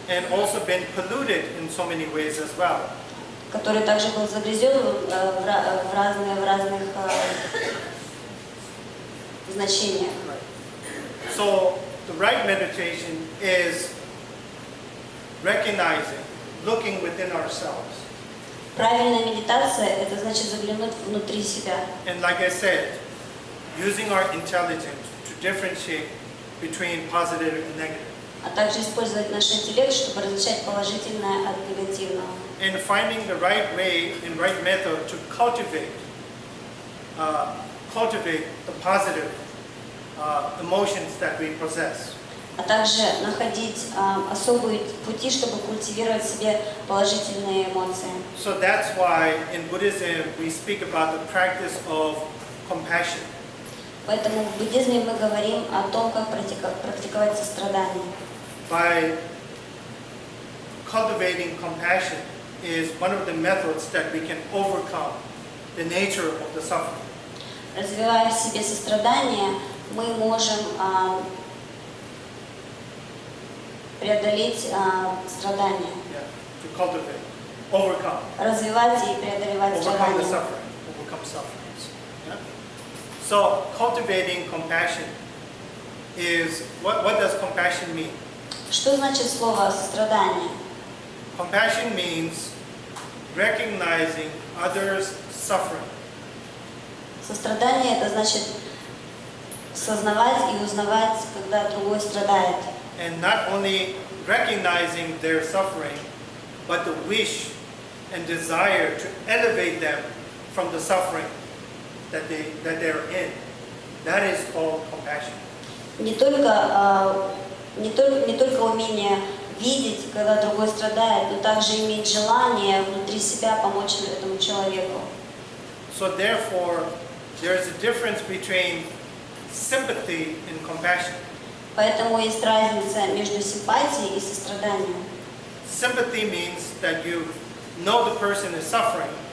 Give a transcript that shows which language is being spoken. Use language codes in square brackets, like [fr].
[en] And also been polluted in so many ways as well. [ru] который также был загрязнен в разных значениях. [en] So the right meditation is recognizing, looking within ourselves. [ru] Правильная медитация – это значит заглянуть внутри себя. [en] And like I said, using our intelligence to differentiate between positive and negative. [ru] А также использовать наш интеллект, чтобы различать положительное от негативного. [en] And finding the right way and right method to cultivate the positive emotions that we possess. [ru] А также находить особые пути, чтобы культивировать в себе положительные эмоции. [en] So that's why in Buddhism we speak about the practice of compassion. [ru] Поэтому в буддизме мы говорим о том, как практиковать сострадание. [en] By cultivating compassion is one of the methods that we can overcome the nature of the suffering. [ru] Развивая в себе сострадание, мы можем преодолеть страдания. [en] Yeah, to cultivate, overcome. [ru] Развивать и преодолевать [en] Overcome the suffering, overcome sufferings. Yeah? So cultivating compassion is, what does compassion mean? [ru] Что значит слово сострадание? [en] Compassion means recognizing others' suffering. [ru] Сострадание – это значит сознавать и узнавать, когда другой страдает. [en] And not only recognizing their suffering, but the wish and desire to elevate them from the suffering that they're in. That is called compassion. [ru] Не только умение видеть, когда другой страдает, но также иметь желание внутри себя помочь этому человеку. [en] So therefore, there is a difference between sympathy and compassion. [ru] Поэтому есть разница между симпатией и состраданием. [en] Sympathy means that you know the person is suffering,